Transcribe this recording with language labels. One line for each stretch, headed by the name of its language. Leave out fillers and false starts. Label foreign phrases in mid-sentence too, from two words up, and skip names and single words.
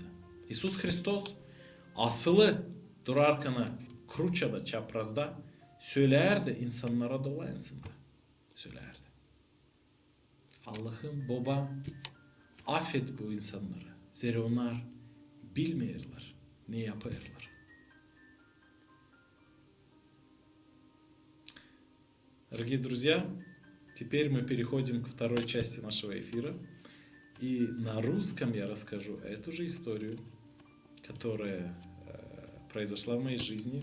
Turkish: İsus Hristos asılı durarken Kruça'da, çaprazda söylerdi insanlara dolayısıyla. Söylerdi. Allah'ım baba affet bu insanları. Zira onlar bilmiyorlar ne yapıyorlar.
Russian: Дорогие друзья, теперь мы переходим к второй части нашего эфира. И на русском я расскажу эту же историю, которая произошла в моей жизни.